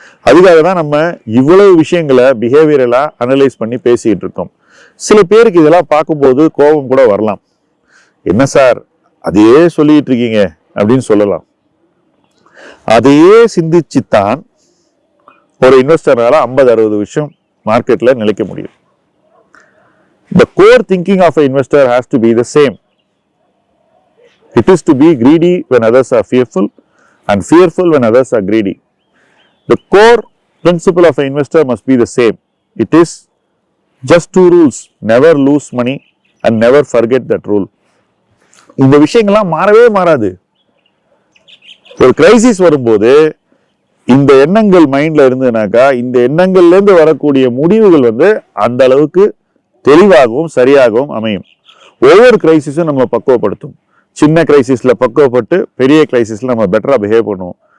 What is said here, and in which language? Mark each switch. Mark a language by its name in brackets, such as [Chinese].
[Tamil] அதுக்காக தான் நம்ம இவ்வளவு விஷயங்களை பிஹேவியரலா அனலைஸ் பண்ணி பேசிட்டு இருக்கோம். சில பேருக்கு இதெல்லாம் பார்க்கும்போது கோபம் கூட வரலாம். என்ன சார் அதையே சொல்லிட்டு இருக்கீங்க அப்படின்னு சொல்லலாம். அதையே சிந்திச்சுத்தான் ஒரு இன்வெஸ்டரால 50-60 விஷயம் மார்க்கெட்ல நிலைக்க முடியும். [English] The core thinking of an investor has to be the same. It is to be greedy when others are fearful and fearful when others are greedy. The core principle of an investor must be the same. It is just 2 rules: never lose money and never forget that rule. [Tamil] இந்த விஷயங்கள்லாம் மாறவே மாறாது. ஒரு crisis வரும்போது இந்த எண்ணங்கள் மைண்ட்ல இருந்ததுனாக்கா இந்த எண்ணங்கள்ல இருந்து வரக்கூடிய முடிவுகள் அந்த அளவுக்கு தெளிவாகவும் சரியாகவும் அமையும். ஒவ்வொரு கிரைசிஸும் நம்ம பக்குவப்படுத்தும். சின்ன கிரைசிஸ்ல பக்குவப்பட்டு பெரிய கிரைசிஸ்ல நம்ம பெட்டரா பிஹேவ் பண்ணுவோம்.